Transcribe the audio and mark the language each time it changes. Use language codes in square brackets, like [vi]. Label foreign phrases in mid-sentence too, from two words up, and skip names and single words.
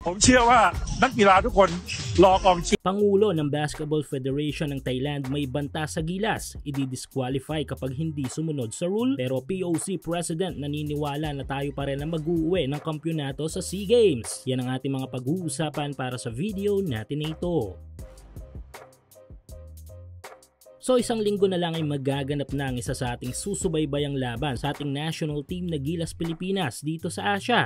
[th] ผมเชื่อว่านักกีฬาทุกคนรอกองเชียร์ [tl] Pangulo ng Basketball Federation ng Thailand may banta sa gilas, i-disqualify kapag hindi sumunod sa rule, pero POC President naniniwala na tayo pa rin ang mag-uuwi ng kampyonato sa SEA Games. Yan ang ating mga pag-uusapan para sa video natin na ito. So isang linggo na lang ay magaganap na ang isa sa ating susubaybayang laban sa ating national team na Gilas Pilipinas dito sa Asia.